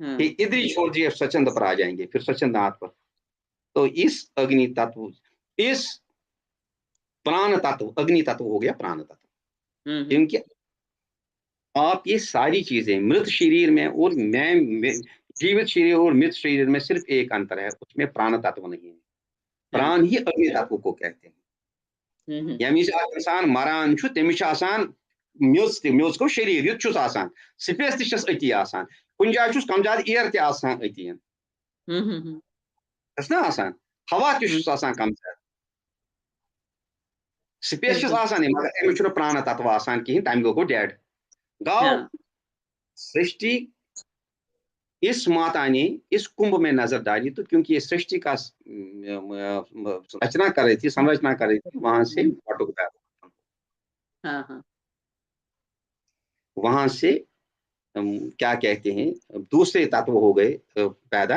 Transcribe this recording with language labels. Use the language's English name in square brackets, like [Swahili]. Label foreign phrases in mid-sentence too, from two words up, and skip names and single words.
[Hindi] कि इधर छोड़ दिए स्वच्छंद पर आ जाएंगे, फिर स्वच्छंदनाथ पर। तो इस अग्नि तत्व, इस प्राण तत्व, अग्नि तत्व हो गया प्राण तत्व, क्योंकि आप ये सारी चीजें मृत शरीर में और मैं जीवित शरीर और मृत शरीर में सिर्फ एक अंतर है, उसमें प्राण तत्व नहीं है। प्राण ही अग्नि तत्व को कहते हैं। [Kashmiri] यमिस इंसान मरान छु तमिस छु आसान म्योज को शरीर युत छुस आसान, स्पेस ति छस अति आसान, कुन जाय छुस कम ज्यादा एयर ति आसान अति ना आसान, हवा ति छुस आसान कम ज्यादा, स्पेस छस आसान मगर अमिस छु प्राण तत्व आसान कहीं, तम गो डेड। [Hindi] गाओ सृष्टि इस माता ने इस कुंभ में नजर डाली, तो क्योंकि ये सृष्टि का रचना कर रही थी, संरचना कर रही थी, वहां से वटुक पैदा, वहां से क्या कहते हैं दूसरे तत्व हो गए पैदा।